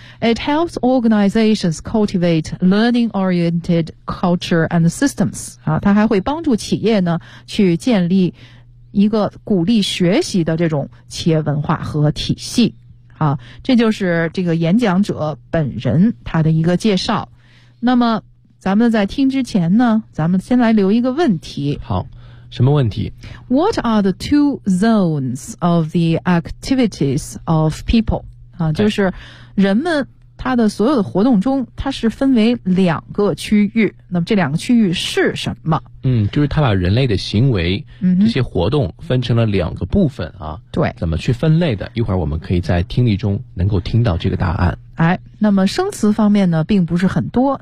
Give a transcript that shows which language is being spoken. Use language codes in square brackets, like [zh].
[en] It helps organizations cultivate learning-oriented culture and systems. [zh] 它还会帮助企业呢去建立一个鼓励学习的这种企业文化和体系。这就是这个演讲者本人他的一个介绍。那么咱们在听之前呢，咱们先来留一个问题。好，什么问题？ [en] What are the two zones of the activities of people? [zh] 就是人们它的所有的活动中，它是分为两个区域。那么这两个区域是什么？就是它把人类的行为，这些活动分成了两个部分啊。对，怎么去分类的？一会儿我们可以在听力中能够听到这个答案。哎，那么生词方面呢，并不是很多。